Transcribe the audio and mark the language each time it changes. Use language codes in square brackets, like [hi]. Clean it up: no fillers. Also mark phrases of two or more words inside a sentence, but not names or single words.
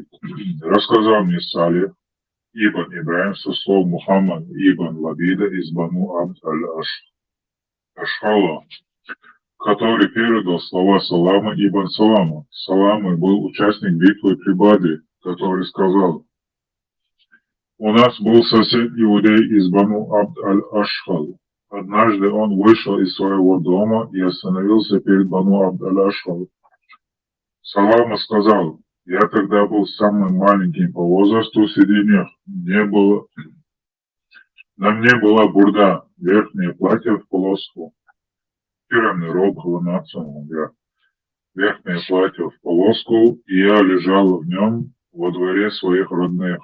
[ru] Рассказал мне Салих, ибн Ибраим, со слов Мухаммад ибн Лабида из Бану Абд аль-Ашхала, который передал слова Салама ибн Салама. Салама был участник битвы при Бадре, который сказал: у нас был сосед иудей из Бану Абд аль-Ашхал. Однажды он вышел из своего дома и остановился перед Бану Абд аль-Ашхал. Салама сказал: я тогда был самым маленьким по возрасту среди них. На мне была бурда, верхнее платье в полоску. Пирамный рог, верхнее платье в полоску, и я лежал в нем во дворе своих родных.